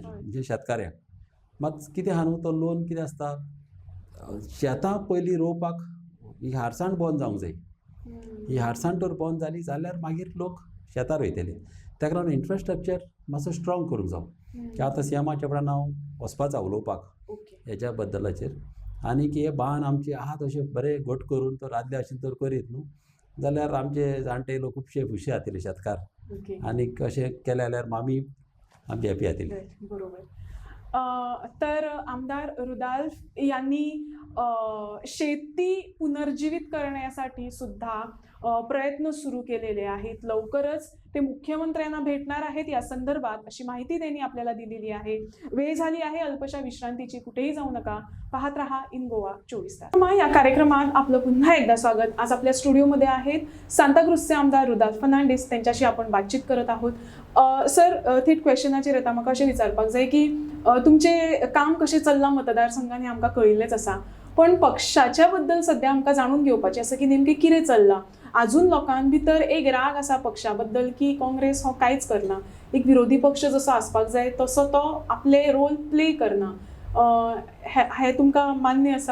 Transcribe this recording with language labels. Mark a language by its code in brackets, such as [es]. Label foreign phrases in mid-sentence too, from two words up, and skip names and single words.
[kok] म्हणजे शेतकाऱ्यांक मात कितें आहा न्हू तो लोन कितें आसता शेतां पयलीं रोवपाक ही हारसाण बंद जावंक जाय ही हारसाण तर बंद जाली जाल्यार मागीर लोक शेतां रोयतले ताका लागून इन्फ्रास्ट्रक्चर मातसो स्ट्रॉंग करूंक जावो की आतां सीएमाच्या फुड्यान हांव वचपाचो उलोवपाक ओके हेच्या बद्दलाचेर आनी की हे बांद आमचे आहा तशे बरे घट करून तर आदले भशेन तर करीत न्हू जाल्यार आमचे जाणटे लोक खुबशे खुशी जातले शेतकार ओके आनी कशें केलें जाल्यार आमी हॅपी जातली [mr] बरोबर तर आमदार रुदाल्फ यांनी शेती पुनर्जीवित करण्यासाठी सुद्धा प्रयत्न सुरू केलेले आहेत लवकरच ते मुख्यमंत्र्यांना भेटणार आहेत या संदर्भात अशी माहिती त्यांनी आपल्याला दिलेली आहे वेळ झाली आहे अल्पशा विश्रांतीची कुठेही जाऊ नका पाहत रहा इन गोवा 24 तास या कार्यक्रमात आपलं पुन्हा एकदा स्वागत आज आपल्या स्टुडिओमध्ये आहेत सांताक्रुजचे आमदार रुदाल्फ फर्नांडीस त्यांच्याशी आपण बातचीत करत आहोत [kok] सर थेट क्वेश्चनाचेर येता म्हाका अशें विचारपाक जाय की तुमचे काम कशें चल्लां मतदारसंघांनी आमकां कळिल्लेंच आसा पण पक्षाच्या बद्दल सध्या आमकां जाणून घेवपाचें आसा की नेमकें कितें चल्लां अजून लोकां भितर एक राग आसा पक्षा बद्दल की काँग्रेस हो कांयच करना एक विरोधी पक्ष जसो आसपाक जाय तसो तो आपले [en] role play [kok] करना हे तुमकां मान्य आसा